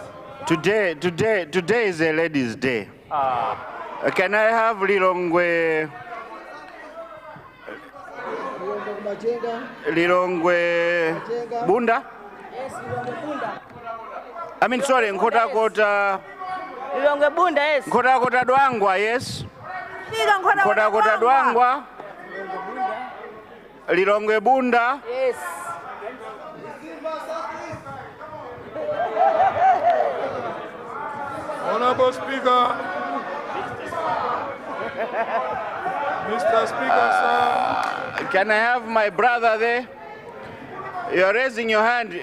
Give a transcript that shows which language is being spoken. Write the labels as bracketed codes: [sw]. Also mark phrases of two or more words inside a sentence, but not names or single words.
[en] Today is a ladies' day. Can I have Lilongwe Bunda? Yes, Lilongwe Bunda. I mean, sorry, Nkota Lilongwe Bunda, yes. Nkota Dwangwa, yes. Nkota Dwangwa. Lilongwe Bunda. Yes. Honorable Speaker. Mr. Speaker, sir. Can I have my brother there? You're raising your hand.